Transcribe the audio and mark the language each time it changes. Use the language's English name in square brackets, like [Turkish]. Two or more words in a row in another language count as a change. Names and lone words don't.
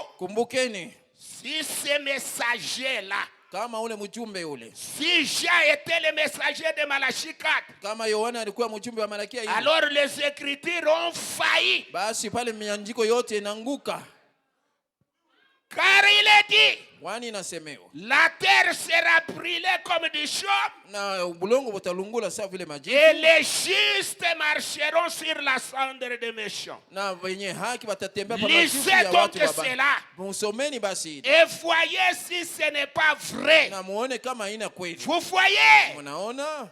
[Swahili] Kumbukeni [French] si ce messager-là, [Swahili] kama ule mjumbe ule, [French] si Jean était le messager de Malachie 4, [Swahili] kama Yohana alikuwa mjumbe wa Malakia ile, [French] alors les Écritures ont failli. [Swahili] basi pale miandiko yote inaanguka. [French] Car il est dit, [Swahili] Wani inasemewa [French] la terre sera brûlée comme du chaume [Swahili] na bulongo butalungula sawa vile [French] et [Swahili] majivu, [French] les justes marcheront sur la cendre des méchants. [Swahili] na wenye haki watatembea pa [French] Lisez [Swahili] majivu ya [French] donc [Swahili] watu wabaya. [French] cela [Swahili] Musomeni basi [French] et voyez si ce n'est pas vrai. [Swahili] na muone kama haina kweli. [French] Vous voyez, [Swahili] Munaona